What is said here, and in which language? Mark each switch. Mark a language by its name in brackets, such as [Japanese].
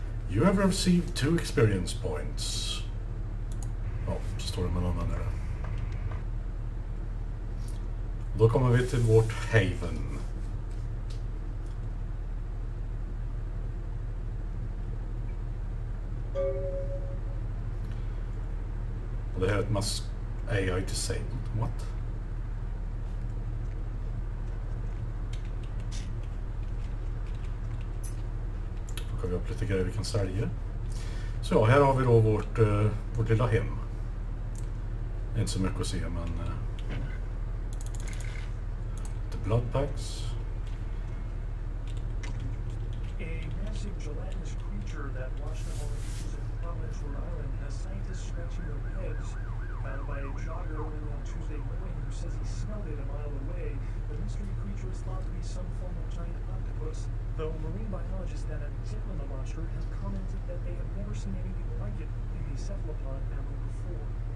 [English] You have received 2 experience points. [Swedish] Ja, så står det med någon annan där. Då kommer vi till vårt haven. Och det här är ett AI disabled. [English] What? [Swedish] Då kan vi upp lite grejer vi kan sälja. Så ja, här har vi då vårt lilla hem. Inte så mycket att se, men [English] the blood packs. A massive gelatinous creature that washed up on the beaches of Providence, Rhode Island has scientists scratching their heads. Found by a jogger early on Tuesday morning who says he smelled it a mile away. The mystery creature is thought to be some form of giant octopus, though marine biologists that have examined the monster have commented that they have never seen anything like it in the cephalopod family before.